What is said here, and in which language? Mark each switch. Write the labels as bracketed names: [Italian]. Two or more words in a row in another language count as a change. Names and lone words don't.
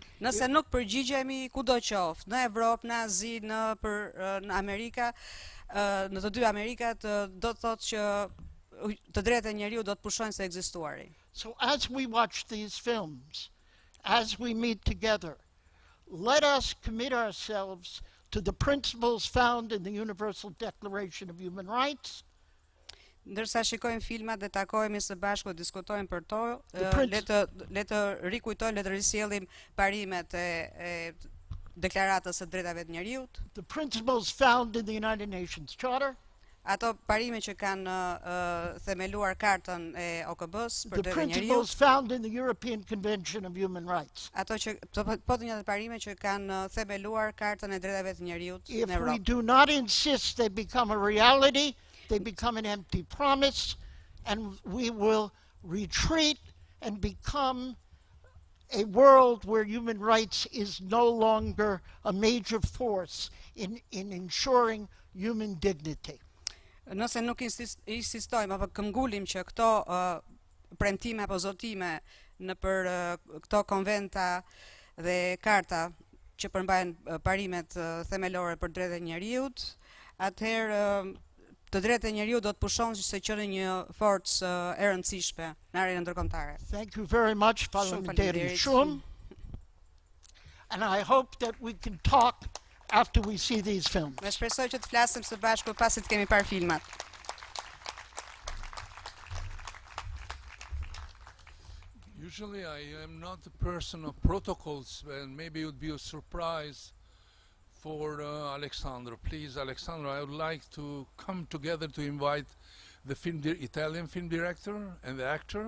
[Albanian] Nëse nuk përgjigjemi kudo qoftë, në Evropë, në Azi, në Amerika, në të dy Amerikat, do të thotë që të drejtat e njeriut do të pushojnë së ekzistuari. [English] So as we watch these films, as we meet together, let us commit ourselves to the principles found in the Universal Declaration of Human Rights. [Albanian] Ndërsa shikojmë filmat dhe takohemi së bashku dhe diskutojmë për to, le të rikujtojmë, le të risjellim parimet e deklaratës së drejtave të njeriut. [English] The principles found in the United Nations Charter. [Albanian] Ato parime që kanë themeluar kartën e OKB-s për [English] The [Albanian] drejtat e [English] principles [Albanian] njeriut. [English] found in the European Convention of Human Rights. [Albanian] Ato që po të njëjtat parime që kanë themeluar kartën e drejtave të njeriut [English] If [Albanian] në [English] we [Albanian] Evropë. [English] do not insist, they become a reality, they become an empty promise, and we will retreat and become a world where human rights is no longer a major force in ensuring human dignity. [Albanian] Nëse nuk insistojmë apo këmbgulim që këto premtime apo zotime në për këto konventa dhe karta që përmbajnë parimet themelore për drejtat e njeriut, atëherë të drejtat e njeriut do të pushon se qenë një forcë e rëndësishme në arenën ndërkombëtare. [English] Thank you very much, Parliamentary Shum. And I hope that we can talk after we see these films. [Albanian] Ne shpresoj që të flasim së bashku pasi të kemi parë filmat. [English] Usually I am not a person of protocols, and maybe it would be a surprise for Alexandro. Please, Alexandro, I would like to come together to invite the Italian film director and the actor.